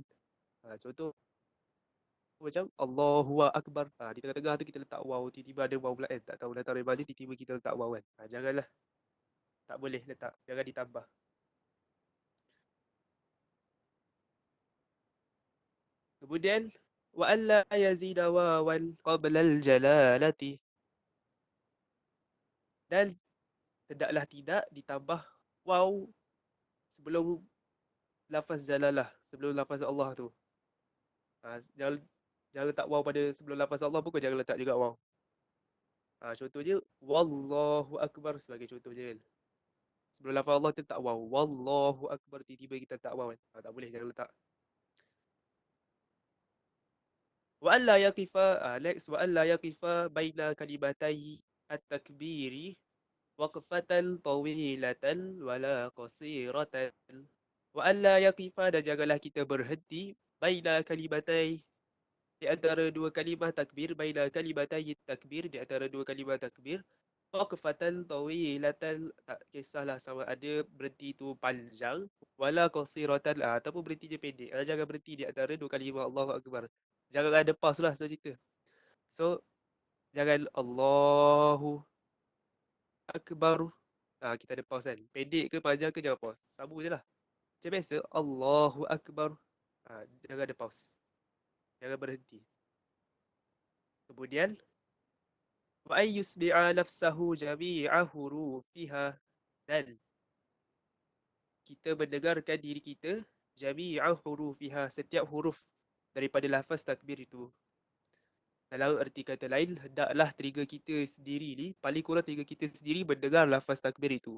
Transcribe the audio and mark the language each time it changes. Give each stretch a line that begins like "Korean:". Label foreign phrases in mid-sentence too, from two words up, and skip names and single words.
Malay: Contoh macam
Arabic: الله أكبر.
Malay: Di tengah-tengah tu kita letak waw. Tiba-tiba ada waw pula kan. Tak tahu datang dari mana. Tiba-tiba kita letak waw kan. Janganlah. Tak boleh letak. Jangan ditambah. Kemudian
Arabic: وألا يزيد واوا قبل الجلالة,
Malay: dan hendaklah tidak ditambah waw sebelum lafaz jalalah, sebelum lafaz Allah tu. Jangan jangan letak waw pada sebelum lafaz Allah pun kau jangan letak juga waw. Contohnya
Arabic: والله أكبر
Malay: sebagai contoh je kan. Sebelum lafaz Allah kita tak waw.
Arabic: والله أكبر
Malay: tiba-tiba kita tak waw kan. Tak boleh, jangan letak.
Arabic: وألا يقف next وألا يقف بين كلمتي التكبير وقفة طويلة ولا قصيرة. وألا يقف,
Malay: dan janganlah kita berhenti
Arabic: بين كلمتي,
Malay: di antara dua kalimah takbir,
Arabic: بين كلمتي تكبير,
Malay: di antara dua kalimah takbir,
Arabic: وقفة طويلة,
Malay: tak kisahlah sama ada berhenti tu panjang,
Arabic: ولا قصيرة
Malay: ataupun berhenti je pendek. Jangan berhenti di antara dua kalimah
Arabic: الله أكبر.
Malay: Jangan ada pause lah cerita. So jangan
Arabic: الله أكبر.
Malay: Kita ada pause kan. Pendek ke panjang ke jangan pause. Sambung je lah. Macam biasa.
Arabic: الله أكبر.
Malay: Jangan ada pause. Jangan berhenti. Kemudian.
Arabic: وأن يسمع نفسه جميع حروفها.
Malay: Dan kita mendengarkan diri kita
Arabic: جميع حروفها.
Malay: Setiap huruf daripada lafaz takbir itu. Dalam erti kata lain, hendaklah telinga kita sendiri ni, paling kurang telinga kita sendiri mendengar lafaz takbir itu.